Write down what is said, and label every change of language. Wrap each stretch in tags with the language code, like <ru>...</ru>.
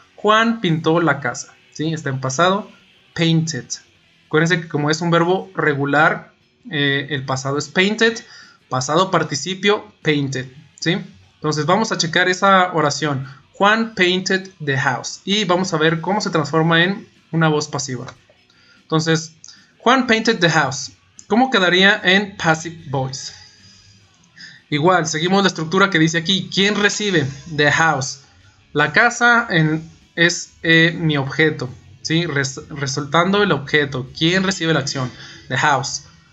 <es>Juan pintó la casa, ¿sí? Está en pasado, painted. Acuérdense que como es un verbo regular, el pasado es painted, pasado participio, painted, ¿sí? Entonces vamos a checar esa oración.</es> <en>Juan painted the house.</en> <es>Y vamos a ver cómo se transforma en una voz pasiva.</es> <en>Entonces, Juan painted the house.</en> <es>¿Cómo quedaría en passive voice? Igual, seguimos la estructura que dice aquí. ¿Quién recibe?</es> <en>The house.</en> <es>La casa es mi objeto, ¿sí? Resaltando el objeto. ¿Quién recibe la acción?</es> <en>The house.</en>